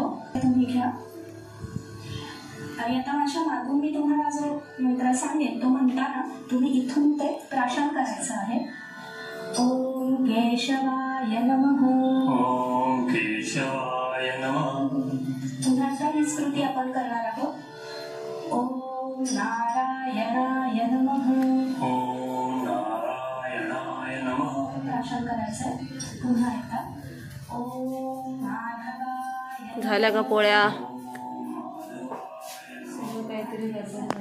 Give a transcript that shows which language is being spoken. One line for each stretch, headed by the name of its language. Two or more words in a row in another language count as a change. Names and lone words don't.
Marathi: तुम्ही घ्या आणि आता माझ्या मागून मी तुम्हाला जो मंत्र सांगेन तो म्हणताना तुम्ही इथून ते प्राशन करायचं आहे.
Sanskrit: ओम केशवाय नमः. ओम केशवाय नमः.
Marathi: पुन्हा एकदा ही स्मृती आपण करणार आहोत.
Sanskrit: ओम नारायणाय नमः. ओम नारायणाय नमः.
Marathi: प्राशन करायचं पुन्हा एकदा.
Sanskrit: ओम माधवाय.
Marathi: झाल्या का पोळ्या? काहीतरी गडबड झाली.